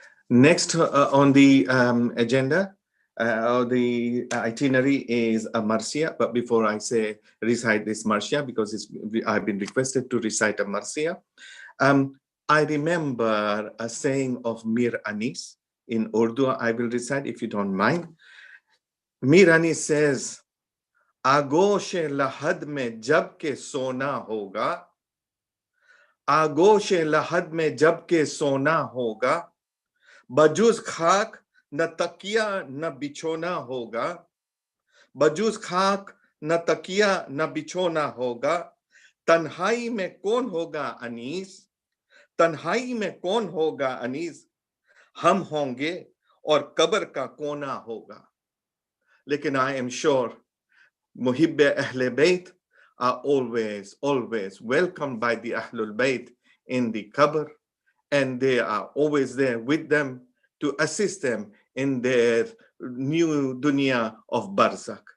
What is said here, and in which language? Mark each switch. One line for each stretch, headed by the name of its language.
English: Next on the agenda, the itinerary is a Marsiya. But before I say recite this Marsiya, because I've been requested to recite a Marsiya, I remember a saying of Mir Anis in Urdu. I will recite if you don't mind. Mir Anis says,
Hindi: आगोश लहद में जब के सोना होगा, आगोश लहद में जब के सोना होगा, बजूज खाक न तकिया न बिछोना होगा, बजूज खाक न तकिया न बिछोना होगा, तन्हाई में कौन होगा अनीस, तन्हाई में कौन होगा अनीस, हम होंगे और कब्र का कोना होगा. लेकिन
English: I am sure Muhibbe Ahle Bayt are always welcomed by the Ahlul Bayt in the Qabr, and they are always there with them to assist them in their new dunya of Barzakh.